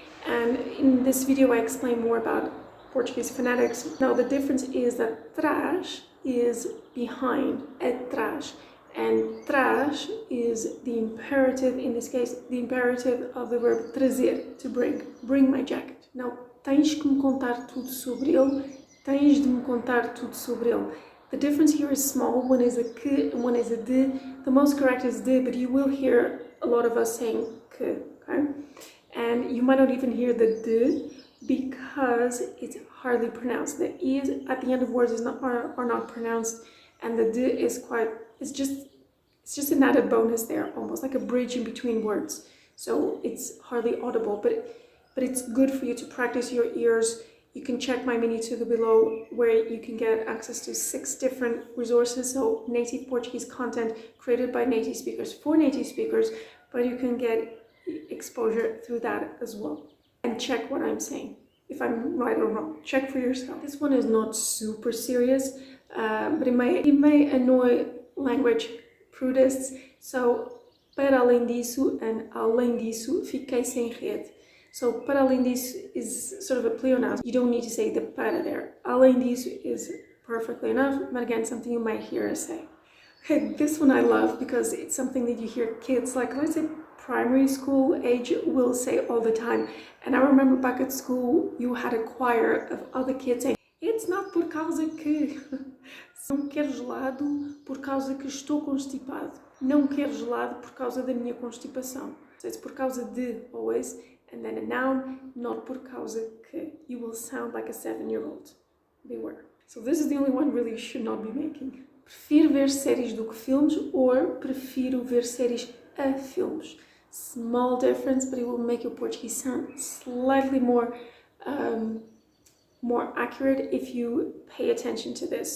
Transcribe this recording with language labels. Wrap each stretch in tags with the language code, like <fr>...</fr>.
<en>And in this video I explain more about Portuguese phonetics. Now the difference is that trás is behind, atrás, and trás is the imperative, in this case, the imperative of the verb trazer, to bring my jacket.</en> <pt>Now, tens que me contar tudo sobre ele, tens de me contar tudo sobre ele.</pt> <en>The difference here is small, one is a que and one is a de. The most correct is de, but you will hear a lot of us saying que, okay? And you might not even hear the de because it's hardly pronounced. The e's at the end of words are not pronounced, and the de is it's just an added bonus there, almost like a bridge in between words. So it's hardly audible, but it's good for you to practice your ears. You can check my Mini-Tuga below, where you can get access to 6 different resources, so native Portuguese content created by native speakers for native speakers, but you can get exposure through that as well. And check what I'm saying, if I'm right or wrong. Check for yourself. This one is not super serious, but it may annoy language purists.</en> <pt>So, para além disso and além disso, fiquei sem rede.</pt> <en>So,</en> <pt>para além disso</pt> <en>is sort of a pleonasm. You don't need to say the para there.</en> <pt>Além disso</pt> <en>is perfectly enough, but again, something you might hear us say. Okay, this one I love because it's something that you hear kids, like let's say primary school age, will say all the time. And I remember back at school, you had a choir of other kids saying, it's not</en> <pt>por causa que... Não quero gelado por causa que estou constipado. Não quero gelado por causa da minha constipação.</pt> <en>So it's</en> <pt>por causa de,</pt> <en>always, and then a noun, not</en> <pt>por causa que.</pt> <en>You will sound like a 7-year-old. Beware. So this is the only one really you should not be making.</en> <pt>Prefiro ver séries do que filmes, or prefiro ver séries a filmes.</pt> <en>small difference, but it will make your Portuguese sound slightly more accurate if you pay attention to this.</en>